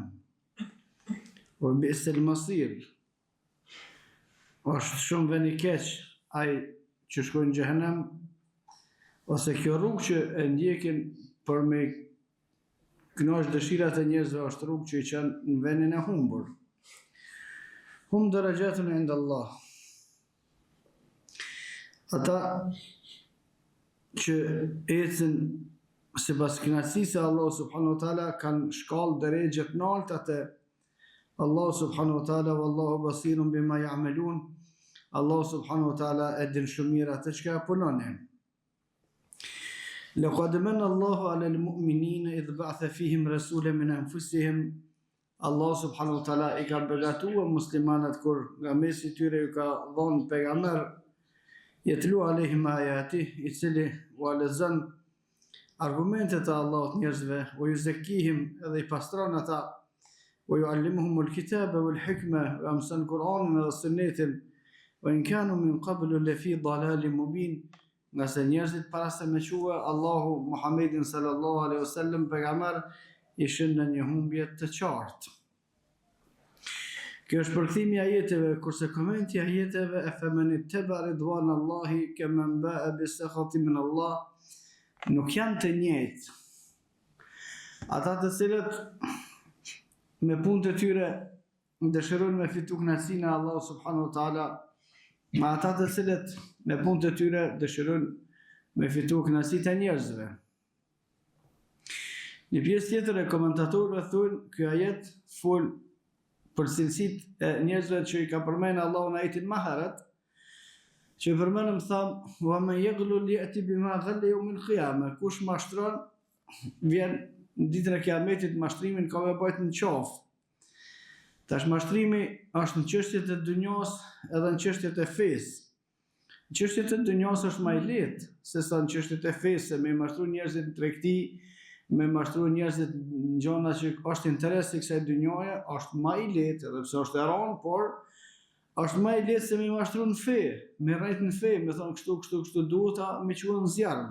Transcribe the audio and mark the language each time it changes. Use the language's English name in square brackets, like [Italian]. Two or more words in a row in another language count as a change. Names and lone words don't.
[Arabic] وبئس المصير. [Albanian] Është shumë vend i keq ai që shkojnë në xhehenem, ose kjo rrugë që e ndjekin për me kënaqë dëshirat e njerëzve është rrugë që i kanë në vendin e humbur. [Arabic] هم درجات عند الله. [Albanian] Ata që ecën sipas kënaqësisë së Allahu [Arabic] سبحانه وتعالى [Albanian] kanë shkallë drejtë të lartë atë Allahu [Arabic] سبحانه وتعالى والله بصير بما يعملون. [Albanian] Allahu [Arabic] سبحانه وتعالى [Albanian] e din shumë mirë atë çka punonin. [Arabic] لقد منّ الله على المؤمنين إذ بعث فيهم رسولا من أنفسهم. [Albanian] Allahu subhanahu wa taala i ka begatuar muslimanat kur nga mesi i tyre ju ka dhënë pejgamber [Arabic] يتلو عليهم آياته, [Albanian] i cili u lexon argumentet e Allahut njerëzve, [Arabic] ويزكيهم, [Albanian] edhe i pastron ata, [Arabic] ويعلمهم الكتاب والحكمة, [Albanian] wa amsan Kur'anin dhe sunnetin, [Arabic] وإن كانوا من قبل لفي ضلال مبين, [Albanian] nga se njerëzit para se me quhe Allahu Muhammedin [Arabic] صلى الله عليه وسلم [Albanian] pejgamber, ishin në një humbje të qartë. Kjo është përkthimi i ajeteve, kurse komenti i ajeteve e [Arabic] أفمن اتبع رضوان الله كمن باء بسخط من الله [Albanian] nuk janë të njëjtë. Ata të cilët me punët e tyre dëshirojnë me fitu kënaqësinë e Allahu [Arabic] سبحانه وتعالى, [Albanian] me ata të cilët me punët e tyre dëshirojnë me fitu kënaqësitë e njerëzve. Një pjesë tjetër e komentatorëve thonë ky ajet fol për cilësitë e njerëzve që i ka përmendur Allahu në ajetin më herët, që përmenëm tham, [Arabic] ومن يغلل يأت بما غل يوم القيامة. [Albanian] Kush mashtron vjen në ditën e Kiametit, mashtrimin ka me bëjt në qafë. Tash mashtrimi është në çështjet e dunjos edhe në çështjet e fesë. Në çështjet e dunjos është më i lehtë se sa në çështjet e fesë, me mashtru njerëzit në tregti, me mashtru njerëzit në gjona që është interesi i kësaj dunjoje, është më i lehtë, edhe pse është e rënë, por është më i lehtë se me mashtru në fe, me rrejt në fe, me thonë kështu duhet me quhen zjarm.